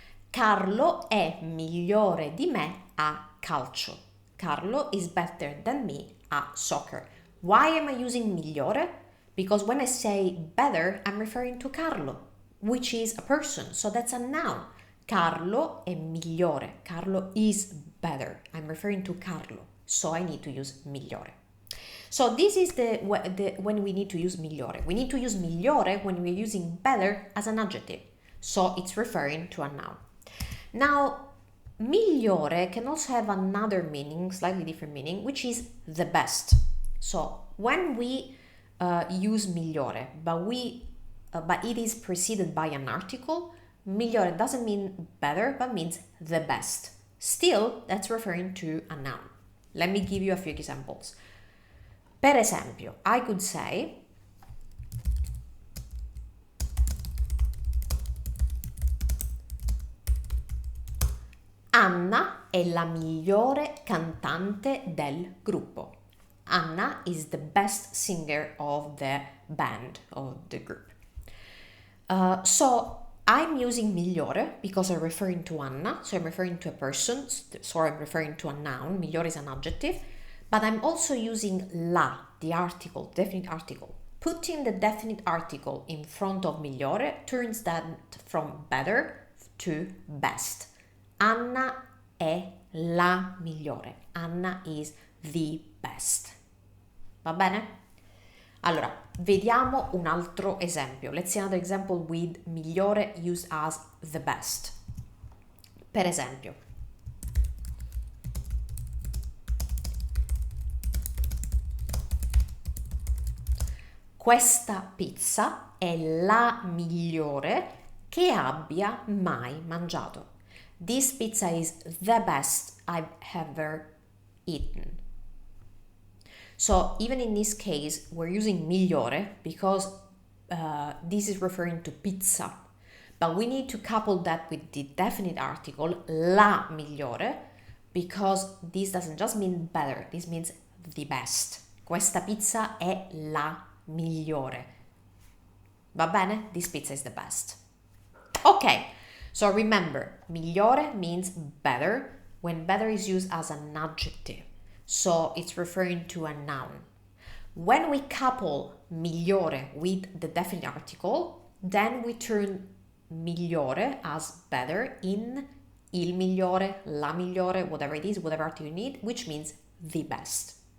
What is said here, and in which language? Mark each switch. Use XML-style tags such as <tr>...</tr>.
<it>Carlo è migliore di me a calcio.</it> <en>Carlo is better than me at soccer. Why am I using migliore? Because when I say better, I'm referring to Carlo, which is a person, so that's a noun.</en> <it>Carlo è migliore.</it> <en>Carlo is better. I'm referring to Carlo, so I need to use migliore. So this is when we need to use migliore. We need to use migliore when we're using better as an adjective. So it's referring to a noun. Now, migliore can also have another meaning, slightly different meaning, which is the best. So when we use migliore, but it is preceded by an article, migliore doesn't mean better, but means the best. Still, that's referring to a noun. Let me give you a few examples.</en> <it>Per esempio,</it> <en>I could say</en> <it>Anna è la migliore cantante del gruppo.</it> <en>Anna is the best singer of the band, of the group. So I'm using migliore because I'm referring to Anna, so I'm referring to a person, so I'm referring to a noun. Migliore is an adjective, but I'm also using la, the article, definite article. Putting the definite article in front of migliore turns that from better to best.</en> <it>Anna è la migliore.</it> <en>Anna is the best.</en> <it>Va bene? Allora, vediamo un altro esempio.</it> <en>Let's see another example with migliore used as the best.</en> <it>Per esempio, questa pizza è la migliore che abbia mai mangiato.</it> <en>This pizza is the best I've ever eaten. So even in this case, we're using migliore because this is referring to pizza. But we need to couple that with the definite article, la migliore, because this doesn't just mean better, this means the best.</en> <it>Questa pizza è la migliore. Va bene?</it> <en>This pizza is the best. Okay, so remember, migliore means better when better is used as an adjective. So it's referring to a noun. When we couple migliore with the definite article, then we turn migliore as better in il migliore, la migliore, whatever it is, whatever article you need, which means the best.</en>